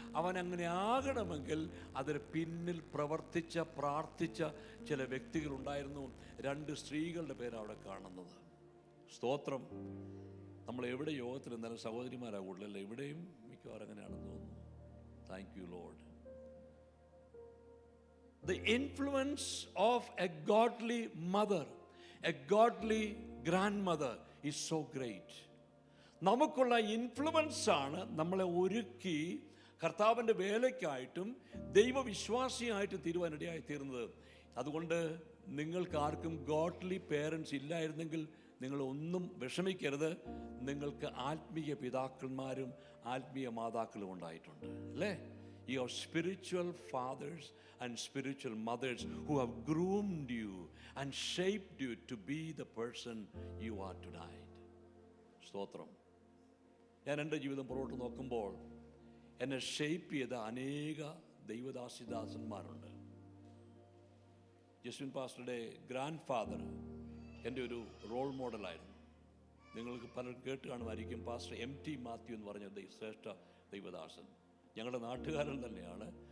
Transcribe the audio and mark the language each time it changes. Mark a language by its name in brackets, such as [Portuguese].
[Malayalam] അവൻ അങ്ങനെ ആകണമെങ്കിൽ അതിന് പിന്നിൽ പ്രവർത്തിച്ച പ്രാർത്ഥിച്ച ചില വ്യക്തികളുണ്ടായിരുന്നു. 2 സ്ത്രീകളുടെ പേരാണ് അവിടെ കാണുന്നത്. സ്തോത്രം. നമ്മൾ എവിടെ യോഗത്തിൽ എന്നാലും സഹോദരിമാരാകൂടില്ല, എവിടെയും മിക്കവാറും അങ്ങനെയാണെന്ന് തോന്നുന്നു. [English] Thank you Lord. The influence of a godly mother, a godly grandmother is so great. [Malayalam] നമുക്കുള്ള ഇൻഫ്ലുവൻസ് ആണ് നമ്മളെ ഒരുക്കി കർത്താവിൻ്റെ വേലയ്ക്കായിട്ടും ദൈവവിശ്വാസിയായിട്ടും തീരുവാനിടയായി തീർന്നത്. അതുകൊണ്ട് നിങ്ങൾക്ക് ആർക്കും ഗോഡ്ലി പേരൻസ് ഇല്ലായിരുന്നെങ്കിൽ നിങ്ങൾ ഒന്നും വിഷമിക്കരുത്. നിങ്ങൾക്ക് ആത്മീയ പിതാക്കന്മാരും ആത്മീയ മാതാക്കളും ഉണ്ടായിട്ടുണ്ട്, അല്ലേ? [English] You have spiritual fathers and spiritual mothers who have groomed you and shaped you to be the person you are tonight. [Malayalam] സ്തോത്രം. ഞാൻ എൻ്റെ ജീവിതം പുറകോട്ട് നോക്കുമ്പോൾ എന്നെ ഷേപ്പ് ചെയ്ത അനേക ദൈവദാസിദാസന്മാരുണ്ട്. ജസ്വിൻ പാസ്റ്ററുടെ ഗ്രാൻഡ് ഫാദർ എൻ്റെ ഒരു റോൾ മോഡലായിരുന്നു. നിങ്ങൾക്ക് പലരും കേട്ട് കാണുമായിരിക്കും. പാസ്റ്റർ MT മാത്യു എന്ന് പറഞ്ഞ ശ്രേഷ്ഠ ദൈവദാസൻ ഞങ്ങളുടെ നാട്ടുകാരൻ തന്നെയാണ്.